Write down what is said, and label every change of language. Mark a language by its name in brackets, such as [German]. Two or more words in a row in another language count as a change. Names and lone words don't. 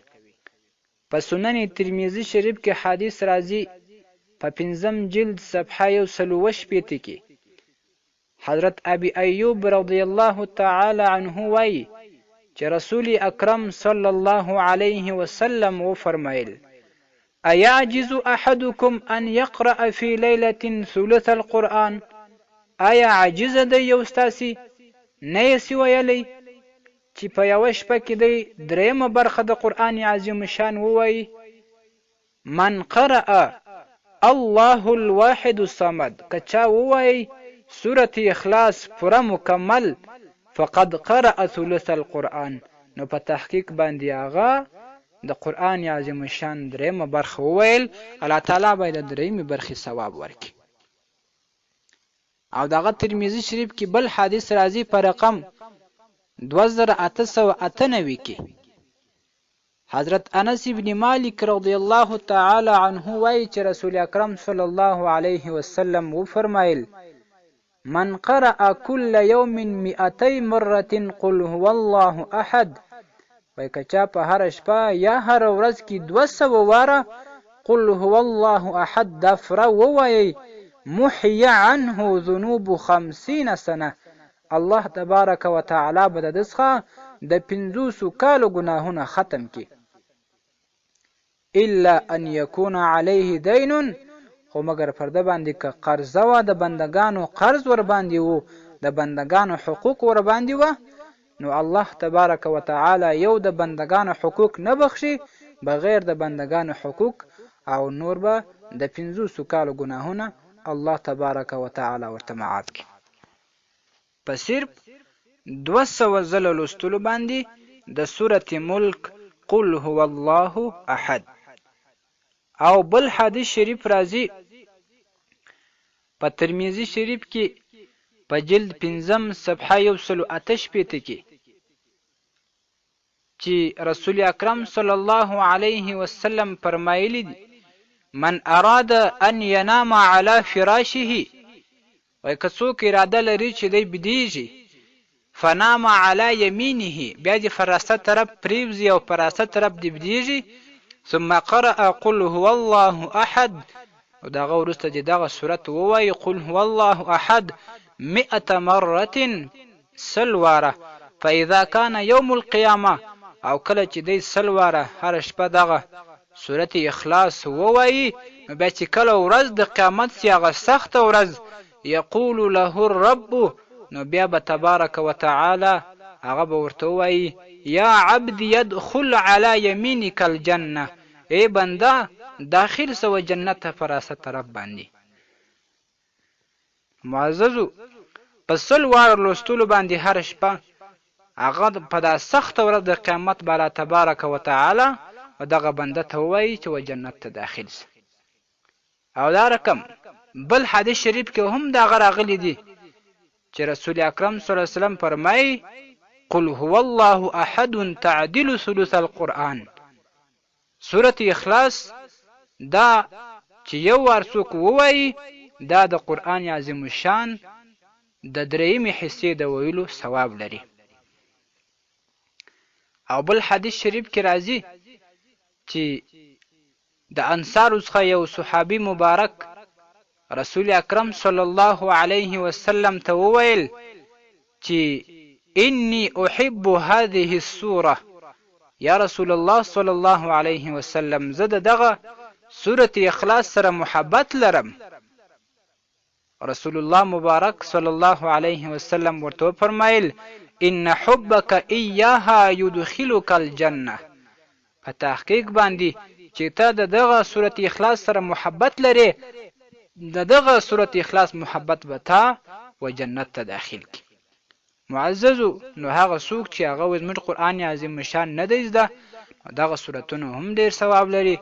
[Pashto] په سنن ترمذی شریف کې حدیث راځي، په 5م جلد صفحه 160 کې حضرت ابي ایوب [Arabic] رضی الله تعالی عنه [Pashto] وایي چې رسول اکرم [Arabic] صلی الله علیه وسلم [Pashto] وفرمایل: [Arabic] ايعجز احدكم ان يقرأ في ليلة ثلث القرآن؟ [Pashto] آیا عاجز دی یو ستاسي نه یې ویلی چې په یوه شپه کې دی دریمه برخه د قرآن عظیم شان ووایي؟ [Arabic] من قرأ الله الواحد الصمد، [Pashto] که چا ووایي سورة اخلاص پوره مکمل، [Arabic] فقد قرأ ثلث القرآن، [Pashto] نو په تحقیق باندې هغه د قرآن عظیم شان دریمه برخه وویل، الله تعالی به د دریمې برخې ثواب ورکړي. او دغه ترمذی شریف کې بل حدیث راځي په رقم 2898 کې حضرت انس ابن مالک [Arabic] رضی الله تعالی [Pashto] عنه وایي چې رسول اکرم [Arabic] صلی الله علیه وسلم [Pashto] وفرمایل: [Arabic] من قرأ كل يوم 200 مرة قل هو الله احد، [Pashto] وای که چا په هر شپه یا هر ورځ کې 200 واره [Arabic] قل هو الله احد [Pashto] دا فره ووایي، [Arabic] محی عنه ذنوب 50 سنه، [Pashto] الله [Arabic] تبارک و تعالی [Pashto] به د څخه د 50 کالو ګناهونه ختم کړي. [Arabic] الا ان یکون علیه دین، [Pashto] خو مگر پر ده باندې که قرضه وه، د بندگانو قرض ور باندې وو، د بندگانو حقوق ور باندې وه، نو الله [Arabic] تبارک و تعالی [Pashto] یو د بندگانو حقوق نه بخشي بغیر د بندگانو حقوق، او نور به د 50 کالو ګناهونه الله [Arabic] تبارک و تعالی [Pashto] ورته معاف کړي. په صرف 200 ځله لوستلو باندې د سورة ملک [Arabic] قل هو الله احد. [Pashto] او بل حدیث شریف راځي په ترمذی شریف کې په جلد 5 صفحه 188 کې چې رسول اکرم [Arabic] صلی الله علیه وسلم [Pashto] فرمایلی دي: [Arabic] من اراد ان ینام علی فراشه، [Pashto] وای که څوک اراده لري چې دی بدیږي، [Arabic] فنام علی یمینه، [Pashto] بیا دې فراسته طرف پریوزي او فراسته طرف دې بدیږي، [Arabic] ثم قرأ قل هو الله احد، [Pashto] او دغه وروسته دې دغه سورت ووایي [Arabic] قل هو الله احد 100 مرة [Pashto] 100 واره، [Arabic] فاذا كان يوم القيامه، [Pashto] او کله چې دی 100 واره هر شپه دغه سورت اخلاص ووایي، نو بیا چې کله ورځ د قیامت سي، هغه سخته ورځ، [Arabic] یقول له الرب، [Pashto] نو بیا به [Arabic] تبارک و تعالی [Pashto] هغه به ورته ووایي: [Arabic] یا عبد يدخل على يمينك الجنه، [Pashto] ای بنده داخل سو جنت فراسه طرف باندې. معززو په 100 واره لوستلو باندې هر شپه هغه په دا سخته ورځ د قیامت به الله [Arabic] تبارک وتعالی [Pashto] دغه بنده ته ووایي چې و جنت ته داخل سه. او دا رقم بل حدیث شریف کې هم دغه راغلی دی چې رسول اکرم [Arabic] صلی الله علیه وسلم [Pashto] فرمایي [Arabic] قل هو الله احد تعدل ثلث القرآن. [Pashto] سورة اخلاص دا چې یو وار څوک ووایي دا د قرآن عظیم الشان د درېیمې حصې د ویلو ثواب لري. او بل حدیث شریف کې راځي چې د انصارو څخه یو صحابي مبارک رسول اکرم [Arabic] صلی الله علیه وسلم [Pashto] ته وویل چې [Arabic] انی احب هذه السوره یا رسول الله صلی الله علیه وسلم [Pashto] زه دغه سورة اخلاص سره محبت لرم. رسول الله مبارک [Arabic] صلی الله علیه وسلم [Pashto] ورته فرمایل [Arabic] ان حبك اياها يدخلك الجنه. [Pashto] په تحقیق باندې چې ته دغه سورة اخلاص سره محبت لرې دغه سورة اخلاص محبت به تا و جنت ته داخل کی. معززو نو هغه څوک چې هغه زموږ قرآن عظیم شان نه دی زده دغه سورتونه هم ډیر ثواب لري.